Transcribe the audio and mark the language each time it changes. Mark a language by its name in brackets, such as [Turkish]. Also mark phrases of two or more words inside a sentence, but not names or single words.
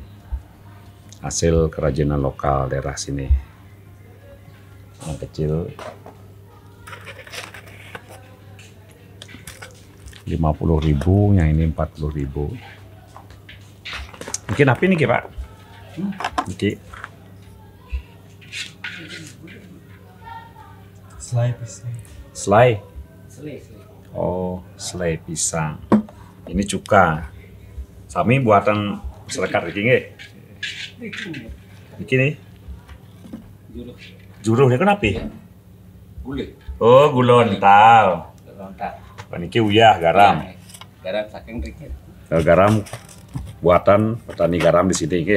[Indonesian] Hasil kerajinan lokal daerah sini. Yang kecil 50.000, yang ini 40.000. Mungkin apa nih, Pak? Niki. Selai pisang. Selai. Selai. Oh, selai pisang. Ini cuka. [Javanese] Sami buatan masyarakat iki nggih. [Indonesian] Iki nih. Juruh dia kenapa? Gula. Oh, gula lental. [Javanese] Niki uyah [Indonesian] garam. Garam saking dikit. Garam buatan petani garam di sini nggih.